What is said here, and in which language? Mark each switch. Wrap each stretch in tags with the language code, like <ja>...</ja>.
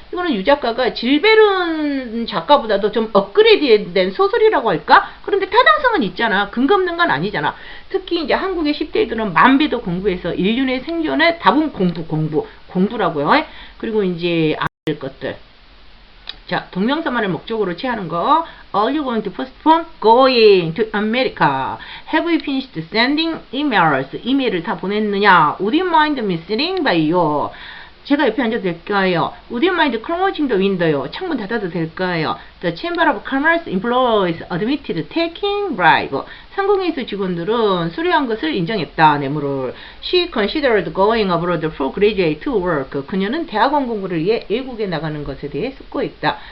<ko>이거는 유 작가가 질베른 작가보다도 좀 업그레이드된 소설이라고 할까? 그런데 타당성은 있잖아. 근거 없는 건 아니잖아. 특히 이제 한국의 10대들은 만배도 공부해서 인륜의 생존의 답은 공부라고요. 그리고 이제 알 것들. 자, 동명사만을 목적으로 취하는 거.</ko> <en>Are you going to postpone going to America? Have you finished sending emails?</en> <ko>이메일을 다 보냈느냐?</ko> <en>Would you mind me sitting by you?</en> <ko>제가 옆에 앉아도 될까요?</ko> <en>Would you mind closing the window?</en> <ko>창문 닫아도 될까요?</ko> <en>The Chamber of Commerce employees admitted taking bribe.</en> <ko>상공회의소 직원들은 수료한 것을 인정했다. 뇌물을.</ko> <en>She considered going abroad for graduate to work.</en> <ko>그녀는 대학원 공부를 위해 외국에 나가는 것에 대해 숙고했다.</ko>